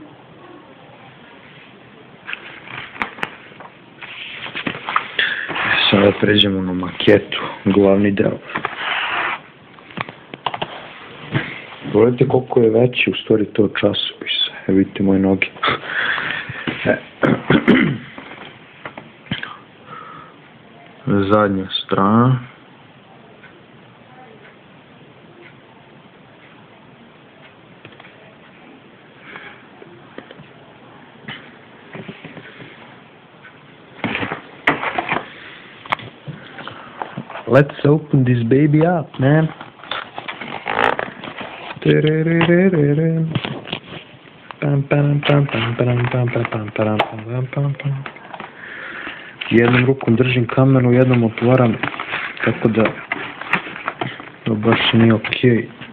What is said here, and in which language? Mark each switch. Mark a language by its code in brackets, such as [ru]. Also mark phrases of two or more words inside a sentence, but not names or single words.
[sr] Sada pređemo na maketu, glavni deo. Pogledajte koliko je veći u stvari to časopis. Evo vidite moje noge. Zadnja strana. [en] Let's open this baby up, man. [sr] Jednom rukom držim kameru, jednom otvaram, tako da to baš nije okej.